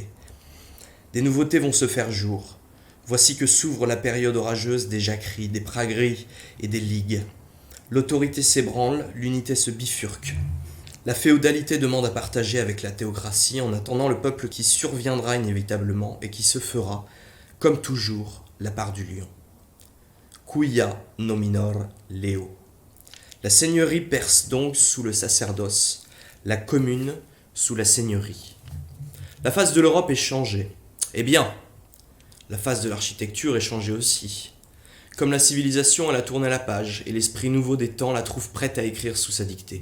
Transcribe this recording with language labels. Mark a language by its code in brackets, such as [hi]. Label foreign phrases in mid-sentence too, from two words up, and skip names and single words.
[fr] Des nouveautés vont se faire jour. Voici que s'ouvre la période orageuse des jacqueries, des pragueries et des ligues. L'autorité s'ébranle, l'unité se bifurque. La féodalité demande à partager avec la théocratie en attendant le peuple qui surviendra inévitablement et qui se fera, comme toujours, la part du lion. [la] Quia nominor leo. [fr] La seigneurie perce donc sous le sacerdoce, la commune sous la seigneurie. La face de l'Europe est changée. Eh bien, la face de l'architecture est changée aussi. Comme la civilisation, elle a tourné la page, et l'esprit nouveau des temps la trouve prête à écrire sous sa dictée.